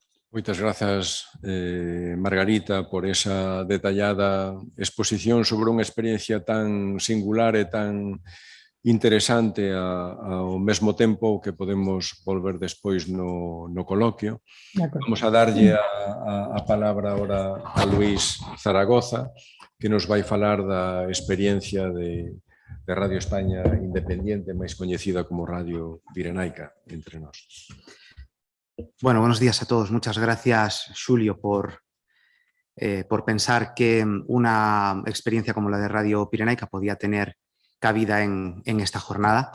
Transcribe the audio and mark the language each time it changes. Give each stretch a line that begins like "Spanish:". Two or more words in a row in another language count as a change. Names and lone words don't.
Galician: Moitas grazas, Margarita, por esa detallada exposición sobre unha experiencia tan singular e tan interesante ao mesmo tempo que podemos volver despois no coloquio. Vamos a darlle a palabra ahora a Luís Zaragoza, que nos vai falar da experiencia de Radio España Independiente, máis coñecida como Radio Pirenaica, entre nós.
Spanish: Bueno, buenos días a todos. Muchas gracias, Xulio, por pensar que una experiencia como la de Radio Pirenaica podía tener cabida en esta jornada.